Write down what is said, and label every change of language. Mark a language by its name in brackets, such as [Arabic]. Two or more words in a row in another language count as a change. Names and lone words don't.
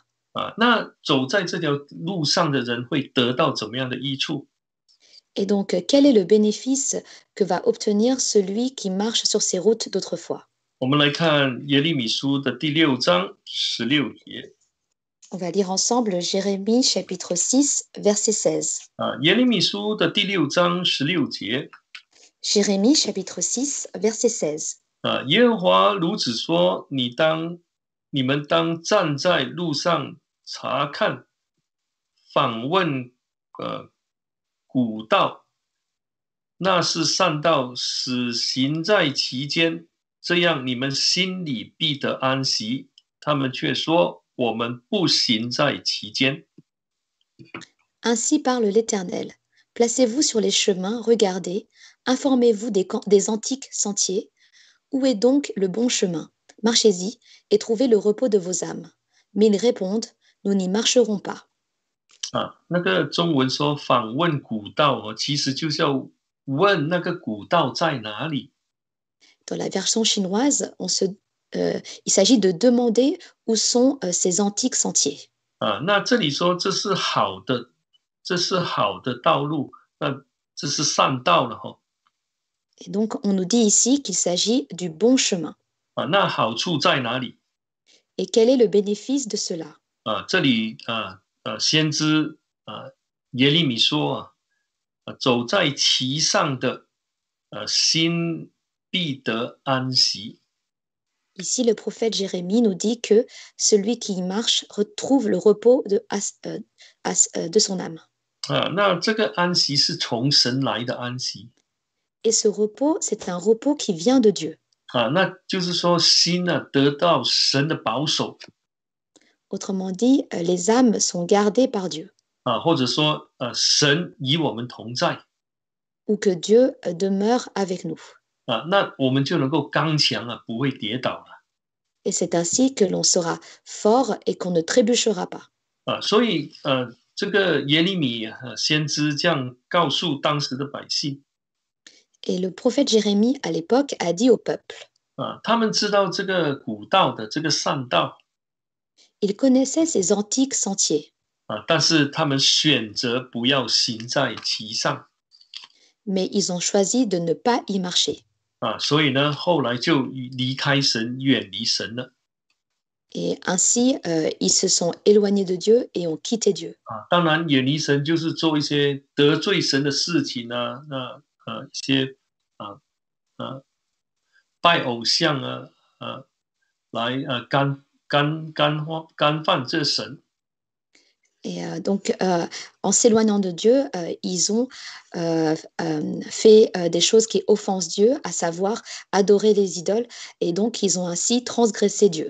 [Chinese] 那走在这条路上的人会得到怎么样的益处？ [French] Et donc, quel est le bénéfice que va obtenir celui qui marche sur ces routes d'autrefois? [Chinese] 我们来看耶利米书的第6章16节。 [French] On va lire ensemble Jérémie chapitre 6, verset 16. [Chinese] 耶利米书的第6章16节。 [French] Jérémie chapitre 6, verset 16. [Chinese] 耶和华如此说：你们当站在路上查看，访问古道，那是善道，使行在其间，这样你们心里必得安息。他们却说：我们不行在其间。 [French] Ainsi parle l'Éternel. Placez-vous sur les chemins, regardez, informez-vous des antiques sentiers. Où est donc le bon chemin? Marchez-y et trouvez le repos de vos âmes. Mais ils répondent, nous n'y marcherons pas. [Chinese] 那个中文说访问古道其实就是要问那个古道在哪里。 [French] Dans la version chinoise, il s'agit de demander où sont ces antiques sentiers. [Chinese] 那这里说这是好的，这是好的道路，那这是善道了 [French] Et donc, on nous dit ici qu'il s'agit du bon chemin. [Chinese] 那好处在哪里？ [French] Et quel est le bénéfice de cela? [Chinese] 这里先知耶利米说走在其上的心必得安息。 [French] Ici, le prophète Jérémie nous dit que celui qui y marche retrouve le repos de son âme. [Chinese] 那这个安息是从神来的安息 [French] Et ce repos, c'est un repos qui vient de Dieu. [Chinese] 那就是说心得到神的保守 [French] Autrement dit, les âmes sont gardées par Dieu. [Chinese] 或者说神与我们同在 [French] Ou que Dieu demeure avec nous. [Chinese] 那我们就能够刚强不会跌倒了 [French] Et c'est ainsi que l'on sera fort et qu'on ne trébuchera pas. [Chinese] 所以这个耶利米先知这样告诉当时的百姓 [French] Et le prophète Jérémie, à l'époque, a dit au peuple, [Chinese] 他们知道这个古道的这个善道 [French] il connaissait ces antiques sentiers, [Chinese] 但是他们选择不要行在其上 [French] mais ils ont choisi de ne pas y marcher. [Chinese] 所以呢后来就离开神，远离神了 [French] Et ainsi, ils se sont éloignés de Dieu et ont quitté Dieu. [Chinese] 当然远离神就是做一些得罪神的事情那一些拜偶像来干犯这神 [French] Et donc, en s'éloignant de Dieu, ils ont fait des choses qui offensent Dieu, à savoir adorer les idoles, et donc ils ont ainsi transgressé Dieu.